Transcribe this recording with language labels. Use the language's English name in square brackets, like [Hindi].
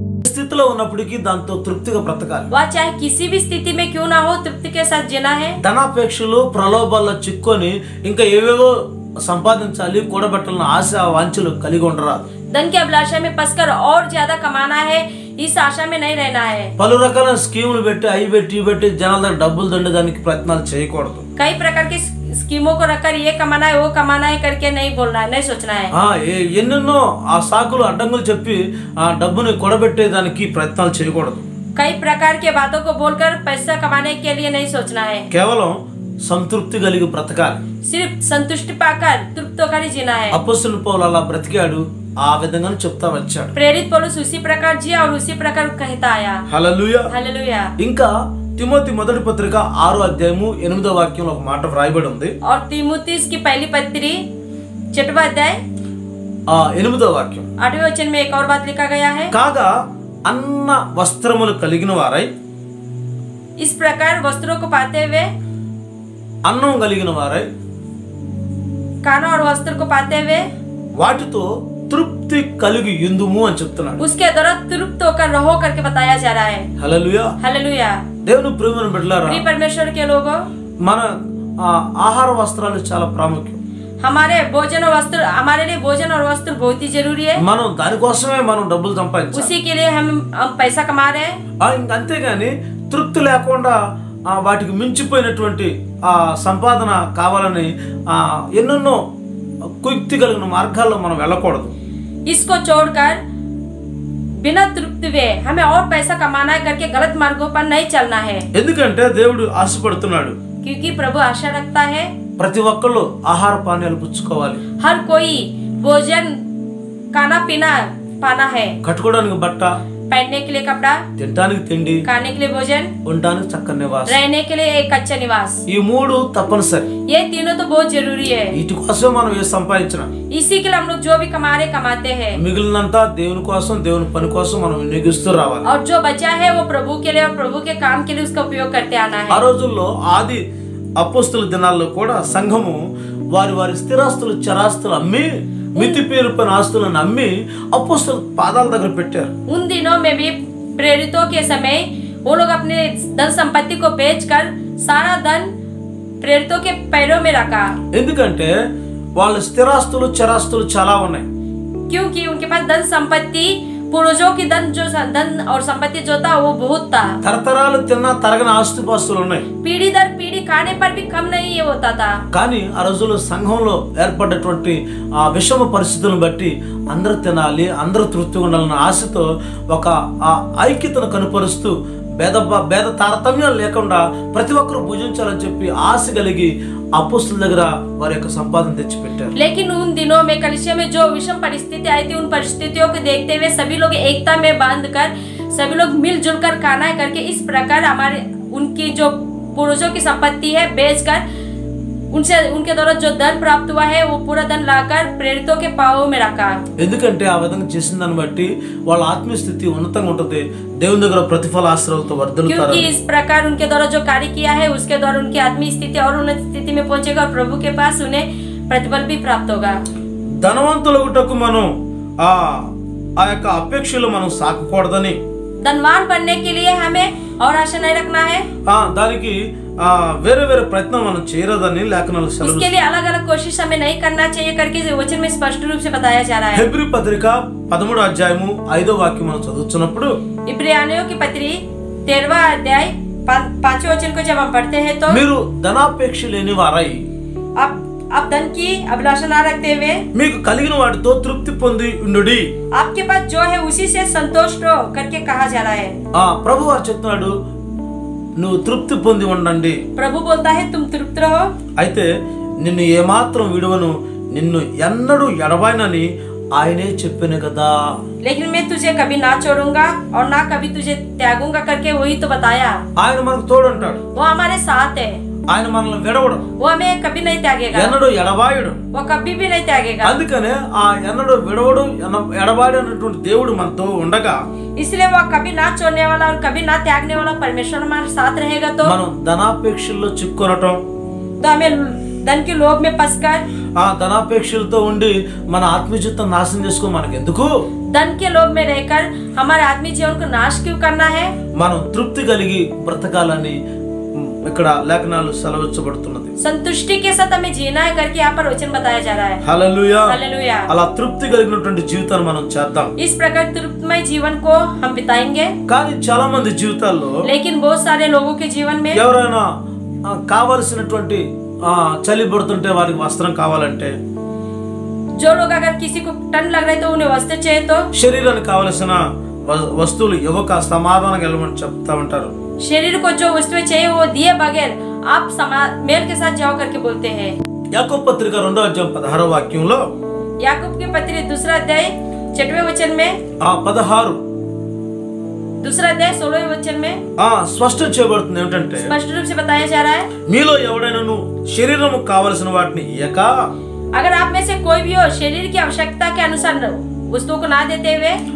[Telugu] స్థితిలో ఉన్నప్పటికీ దాంతో తృప్తిగా బ్రతకాలి. [Hindi] वह चाहे किसी भी स्थिति में क्यों ना हो तृप्ति के साथ जीना है. [Telugu] ధనాపేక్షలు ప్రలోభాల్లో చిక్కుకొని ఇంకా ఏవేవో సంపాదించాలి కూడబెట్టాలని ఆశ వాంఛలు కలిగి ఉండరాదు. [Hindi] धन की अभिलाषा में फंसकर और ज्यादा कमाना है इस आशा में नहीं रहना है. [Telugu] పలు రకాల స్కీములు పెట్టి అవి పెట్టి ఇవి పెట్టి జనాల దగ్గర డబ్బులు దండడానికి ప్రయత్నాలు చేయకూడదు. [Hindi] कई प्रकार की स्कीमों को रखकर ये कमाना है वो कमाना है करके नहीं बोलना है, नहीं सोचना है. [Telugu] ఎన్నెన్నో ఆ సాకులు అడ్డంగులు చెప్పి ఆ డబ్బుని కూడబెట్టేదానికి ప్రయత్నాలు చేయకూడదు. [Hindi] कई प्रकार के बातों को बोलकर पैसा कमाने के लिए नहीं सोचना है. [Telugu] కేవలం సంతృప్తి కలిగి బ్రతకాలి. [Hindi] सिर्फ संतुष्टि पाकर तृप्त होकर ही जीना है. [Telugu] అపోస్తలుడు పౌలు అలా బ్రతికాడు, ఆ విధంగానే చెప్తా వచ్చాడు. [Hindi] प्रेरित पौलुस उसी प्रकार जिया और उसी प्रकार कहता आया. [Telugu] హల్లెలూయా. [Hindi] हालेलुया. [Telugu] ఇంకా తిమోతి మొదటి పత్రిక 6వ అధ్యాయము 8వ వాక్యంలో ఒక మాట వ్రాయబడి ఉంది. [Hindi] और तीमुथियुस की पहली पत्री 6वां अध्याय [Telugu] 8వ వాక్యం [Hindi] 8वें वचन में एक और बात लिखा गया है. [Telugu] కాగా అన్న వస్త్రములు కలిగిన వారై, [Hindi] इस प्रकार वस्त्रों को पाते हुए, [Telugu] అన్నం కలిగిన వారై, [Hindi] खाना और वस्त्र को पाते हुए [Telugu] వాటితో తృప్తి కలిగి యుందుము అని చెప్తున్నాడు. [Hindi] उसके द्वारा तृप्त होकर रहो करके बताया जा रहा है. [Telugu] హల్లెలూయా. [Hindi] हालेलुया. [Telugu] దేవుని ప్రియమైన బిడ్డలారా, [Hindi] प्रिय परमेश्वर के लोगों, [Telugu] మన ఆహార వస్త్రాలు చాలా ప్రాముఖ్యం. [Hindi] हमारे भोजन और वस्त्र, हमारे लिए भोजन और वस्त्र बहुत ही जरूरी है. [Telugu] మనం దానికోసమే మనం డబ్బులు సంపాదించాలి. [Hindi] उसी के लिए हम पैसा कमा रहे हैं. [Telugu] అంతేగాని తృప్తి లేకుండా వాటికి మించిపోయినటువంటి ఆ సంపాదన కావాలని ఎన్నెన్నో కుయుక్తి కలిగిన మార్గాల్లో మనం వెళ్ళకూడదు. [Hindi] इसको छोड़कर बिना तृप्ति हुए हमें और पैसा कमाना है करके गलत मार्गों पर नहीं चलना है. [Telugu] ఎందుకంటే దేవుడు ఆశపడుతున్నాడు, [Hindi] क्योंकि प्रभु आशा रखता है [Telugu] ప్రతి ఒక్కళ్ళు ఆహార పానీయాలు పుచ్చుకోవాలి. [Hindi] हर कोई भोजन खाना पीना पाना है. [Telugu] కట్టుకోవడానికి బట్ట, [Hindi] पहनने के लिए कपड़ा, [Telugu] తినడానికి తిండి, [Hindi] खाने के लिए भोजन, [Telugu] ఉండడానికి చక్కని నివాసం. [Hindi] रहने के लिए एक अच्छा निवास. [Telugu] ఈ మూడు తప్పనిసరి. [Hindi] ये तीनों तो बहुत जरूरी है. [Telugu] వీటి కోసం మనం ఏ సంపాదించినా [Hindi] इसी के लिए हम लोग जो भी कमाते हैं [Telugu] మిగిలినంతా దేవుని కోసం, దేవుని పని కోసం మనం వినియోగిస్తూ రావాలి. [Hindi] और जो बचा है वो प्रभु के लिए और प्रभु के काम के लिए उसका उपयोग करते आना [Telugu] ఆ [Hindi] है. [Telugu] రోజుల్లో ఆది అపోస్తల దినాల్లో కూడా సంఘము వారి వారి స్థిరాస్తులు చరాస్తులు అమ్మి, మితి పేరుపైన ఆస్తులను అమ్మి అపోస్తల పాదాల దగ్గర పెట్టారు. [Hindi] उन दिनों में भी प्रेरितों के समय वो लोग अपने धन संपत्ति को बेचकर सारा धन प्रेरितों के पैरों में रखा. [Telugu] ఎందుకంటే వాళ్ళ స్థిరాస్తులు చరాస్తులు చాలా ఉన్నాయి. [Hindi] क्योंकि उनके पास धन संपत्ति, पूर्वजों की धन और संपत्ति जो था वो बहुत था. [Telugu] తరతరాలు తిన్నా తరగని ఆస్తిపాస్తులు ఉన్నాయి. [Hindi] पीढ़ी दर पीढ़ी खाने पर भी कम नहीं ये होता था. [Telugu] కానీ ఆ రోజుల్లో సంఘంలో ఏర్పడ్డటువంటి ఆ విషమ పరిస్థితులను బట్టి అందరూ తినాలి, అందరూ తృప్తిగా ఉండాలన్న ఆశతో ఒక ఐక్యతను కనుపరుస్తూ భేద తారతమ్యాలు లేకుండా ప్రతి ఒక్కరు భుజించాలని చెప్పి ఆశ కలిగి అపోస్తలుల దగ్గర వారి యొక్క సంపాదన తెచ్చిపెట్టారు. [Hindi] लेकिन उन दिनों में कलीसिया में जो विषम परिस्थिति आई थी, उन परिस्थितियों को देखते हुए सभी लोग एकता में बांधकर सभी लोग मिलजुल कर खाना करके इस प्रकार हमारे उनकी जो पूर्वजों की संपत्ति है बेचकर उनसे उनके द्वारा जो धन प्राप्त हुआ है वो पूरा धन लाकर प्रेरितों के पांवों में रखा. [Telugu] ఎందుకంటే ఆ విధంగా చేసిన దాన్ని బట్టి వాళ్ళ ఆత్మీయ స్థితి ఉన్నతంగా ఉంటుంది, దేవుని దగ్గర ప్రతిఫల ఆశ్రయాలతో వర్ధిల్లుతారు. [Hindi] क्योंकि इस प्रकार उनके द्वारा जो कार्य किया है उसके द्वारा उनकी आत्मीय स्थिति और उन्नत स्थिति में पहुंचेगा और प्रभु के पास उन्हें प्रतिफल भी प्राप्त होगा. [Telugu] ధనవంతులగుటకు మనం ఆ యొక్క అపేక్షలు మనం సాకకూడదని, [Hindi] धनवान बनने के लिए हमें और आशा नहीं रखना है, [Telugu] దానికి వేరే వేరే ప్రయత్నం మనం చేయరాదని లేఖనాలు [Hindi] उसके [Telugu] సెలవు. [Hindi] लिए अलग अलग कोशिश हमें नहीं करना चाहिए करके वचन में स्पष्ट रूप से बताया जा रहा है. [Telugu] హెబ్రీ పత్రిక 13వ అధ్యాయము 5వ వాక్యం మనం చదువుతున్నప్పుడు [Hindi] इब्रानियों की पत्री 13वां अध्याय 5वें वचन को जब हम पढ़ते हैं तो [Telugu] మీరు ధనాపేక్ష లేని వారై [Hindi] आप धन की अभिलाषा ना रखते हुए [Telugu] మీకు కలిగిన వాటితో తృప్తి పొంది ఉండుడి. [Hindi] आपके पास जो है उसी से संतुष्ट हो करके कहा जा रहा है. [Telugu] ప్రభు వారు చెప్తున్నాడు, నువ్వు తృప్తి పొంది ఉండండి. [Hindi] प्रभु बोलता है तुम तृप्त रहो. [Telugu] అయితే నిన్ను ఏమాత్రం విడువను, నిన్ను ఎన్నడూ ఎడబాయనని ఆయనే చెప్పాను కదా. [Hindi] लेकिन मैं तुझे कभी ना छोड़ूंगा और ना कभी तुझे त्यागूंगा करके वही तो बताया. [Telugu] ఆయన మనకు తోడుంటాడు, [Hindi] वो हमारे साथ है, [Telugu] ఆయన మనల్ని విడవడు, [Hindi] वो हमें कभी नहीं त्यागेगा, [Telugu] ఎన్నడూ ఎడబాయుడు. [Hindi] वो कभी भी नहीं त्यागेगा. [Telugu] అందుకనే ఆ ఎన్నడూ విడవడు ఎడబాడు అన్నటువంటి దేవుడు మనతో ఉండగా [Hindi] इसलिए वो कभी ना छोड़ने वाला और कभी ना त्यागने वाला परमेश्वर हमारे साथ रहेगा. तो [Telugu] మనం ధనాపేక్షల్లో చిక్కునటం, [Hindi] हमें धन के लोभ में फंसकर [Telugu] ఆ ధనాపేక్షలతో ఉండి మన ఆత్మీయ జీవితం నాశనం చేసుకో మనకి ఎందుకు? [Hindi] धन के लोभ में रहकर हमारे आत्मीय जीवन को नाश क्यों करना है? [Telugu] మనం తృప్తి కలిగి బ్రతకాలని ఇక్కడ లేఖనాలు సెలవించబడుతున్నది. [Hindi] संतुष्टि के साथ हमें जीना है करके यहाँ पर वचन बताया जा रहा है. [Telugu] హల్లెలూయా. [Hindi] हालेलुया. [Telugu] అలా తృప్తి కలిగినటువంటి జీవితాన్ని మనం చేద్దాం. [Hindi] इस प्रकार तृप्तमय जीवन को हम बिताएंगे. [Telugu] కానీ చాలా మంది జీవితాల్లో [Hindi] लेकिन बहुत सारे लोगों के जीवन में [Telugu] ఎవరైనా కావలసినటువంటి చలి పడుతుంటే వారికి వస్త్రం కావాలంటే, [Hindi] जो लोग अगर किसी को ठंड लग रहा है तो उन्हें वस्त्र चाहिए तो [Telugu] శరీరానికి కావలసిన వస్తువులు ఇవ్వక సమాధానం వెళ్ళమని చెప్తా ఉంటారు. [Hindi] शरीर को जो वस्तुएं चाहिए वो दिए बगैर आप मेल के साथ जाओ करके बोलते हैं. [Telugu] యాకోబు పత్రిక 2వ అధ్యాయం 16వ వాక్యంలో, [Hindi] याकूब के पत्र 2 अध्याय 6वें वचन में, [Telugu] 16 [Hindi] 2 अध्याय 16वें वचन में [Telugu] స్పష్టం చేయబడుతుంది ఏమిటంటే, [Hindi] स्पष्ट रूप से बताया जा रहा है, [Telugu] మీలో ఎవడైనాను శరీరము కావలసిన వాటిని ఇయ్యక [Hindi] अगर आप में से कोई भी हो शरीर की आवश्यकता के अनुसार वस्तुओं को ना देते हुए